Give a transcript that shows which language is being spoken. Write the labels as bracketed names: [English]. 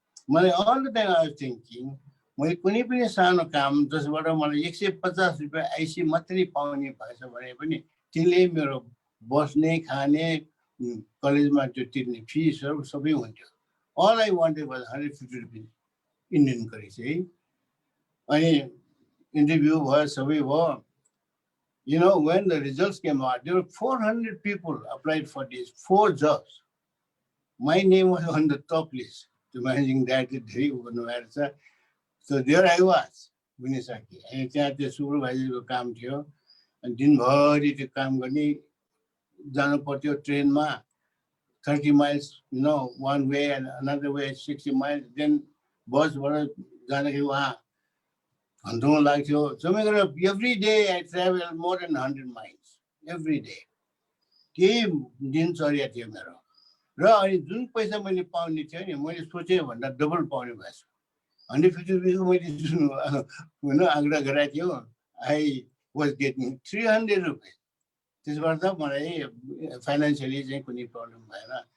[Nepali] मलाई [English] all the time I was thinking [Nepali] मैले कुनै पनि सानो काम जसबाट मलाई 150 रुपैयाँ आइसी मात्रै पाउने भएछ भने पनि त्यसले मेरो बस्ने खाने कलेजमा त्यो तिर्ने फिसहरू सबै हुन्थ्यो [English] all I wanted was 150 rupees Indian currency [Nepali] अनि इन्टरभ्यू भयो सबै भयो [English] You know, when the results came out, there were 400 people applied for these 4 jobs. My name was on the top list to managing director. So there I was, Winisaki. And [Nepali] त्यहाँ त्यो सुपरभाइजरको काम थियो अनि दिनभरि त्यो काम गर्ने जानु पर्थ्यो ट्रेनमा [English] 30 miles, you know, one way and another way 60 miles. Then [Nepali] बसबाट जाँदाखेरि वहाँ घन्टौँ लाग्थ्यो [English] every day I travel more than 100 miles every day [Nepali] के दिनचर्या थियो मेरो र अनि जुन पैसा मैले पाउने थियो नि मैले सोचे भन्दा डबल पाउने भएछ 150 रुपियाँको मैले जुन होइन आँकडा गराएको थियो [English] I was getting 300 rupees [Nepali] त्यसबाट त मलाई फाइनान्सियली चाहिँ कुनै प्रब्लम भएन